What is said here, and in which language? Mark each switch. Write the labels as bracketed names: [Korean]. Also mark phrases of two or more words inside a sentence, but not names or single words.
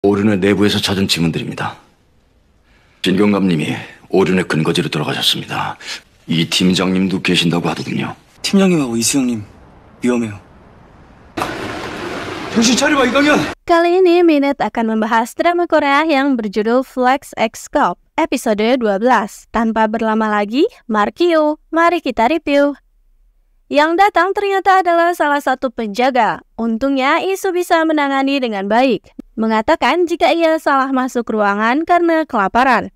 [Korean] 오륜의 내부에서 찾은 지문들입니다. 진경감님이 오륜의 근거지로 돌아가셨습니다. 이 팀장님도 계신다고 하더군요. 팀장님하고 이수영님 위험해요. 정신 차려봐, 이강현! [Indonesian] Kali ini Minute akan membahas drama Korea yang berjudul Flex X Cop episode 12. Tanpa berlama lagi, Markio, mari kita review. Yang datang ternyata adalah salah satu penjaga. Untungnya Isu bisa menangani dengan baik, mengatakan jika ia salah masuk ruangan karena kelaparan.